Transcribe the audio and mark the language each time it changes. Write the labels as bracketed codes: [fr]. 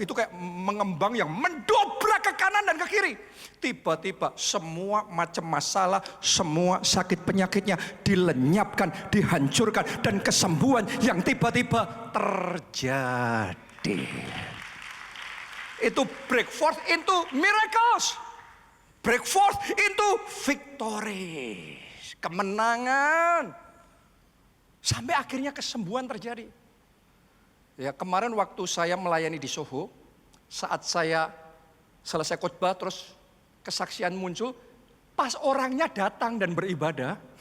[id] Itu kayak mengembang yang mendobrak ke kanan dan ke kiri. Tiba-tiba semua macam masalah, semua sakit penyakitnya dilenyapkan, dihancurkan. Dan kesembuhan yang tiba-tiba terjadi. [en] Itu break forth into miracles. Break forth into victory. [id] Kemenangan. Sampai akhirnya kesembuhan terjadi. Ya, kemarin waktu saya melayani di Soho, saat saya selesai khotbah terus kesaksian muncul, pas orangnya datang dan beribadah.